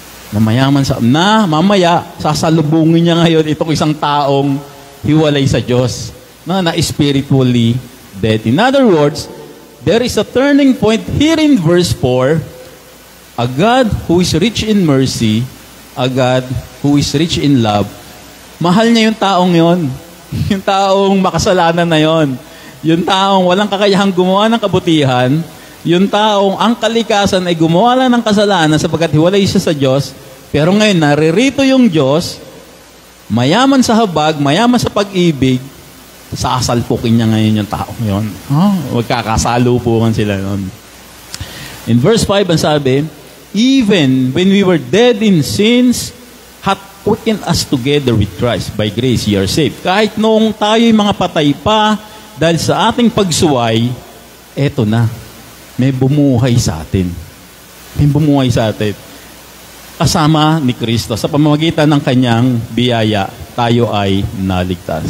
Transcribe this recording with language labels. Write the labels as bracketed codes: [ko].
[tl] Mamaya, sasalubungin niya ngayon itong isang taong hiwalay sa Diyos, na [en] spiritually dead. In other words, there is a turning point here in verse 4, a God who is rich in mercy, a God who is rich in love. [tl] Mahal niya yung taong yon, yung taong makasalanan na yon, yung taong walang kakayahang gumawa ng kabutihan, yung taong ang kalikasan ay gumawa lang ng kasalanan sapagkat hiwalay siya sa Diyos, pero ngayon naririto yung Diyos, mayaman sa habag, mayaman sa pag-ibig, sasalpukin niya ngayon yung taong yun. Magkakasalupukan sila nun. [en] In verse 5, [tl] ang sabi, [en] even when we were dead in sins, hath quickened us together with Christ. By grace ye are saved. [tl] Kahit noong tayo'y mga patay pa, dahil sa ating pagsuway, eto na. May bumuhay sa atin. May bumuhay sa atin. Kasama ni Kristo. Sa pamamagitan ng Kanyang biyaya, tayo ay naligtas.